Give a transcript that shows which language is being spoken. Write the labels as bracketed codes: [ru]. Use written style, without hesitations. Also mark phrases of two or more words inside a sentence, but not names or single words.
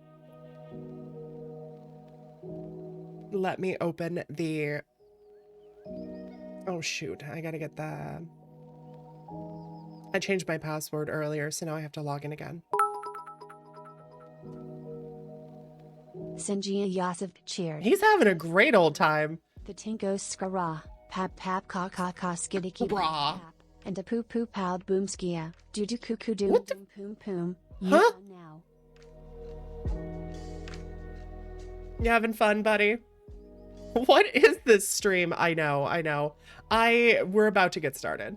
[en] Let me open the... Oh shoot, I gotta get the... I changed my password earlier, so now I have to log in again. Sinjia Yosef cheered. He's having a great old time. The Tinko Skara. Pap pap ka ka ka skiddy keep. Rah. and a poo poo pal boomskia, doo doo cuckoo doom What the- boom poom poom. Huh? You fun now. You having fun, buddy? What is this stream? I know. We're about to get started.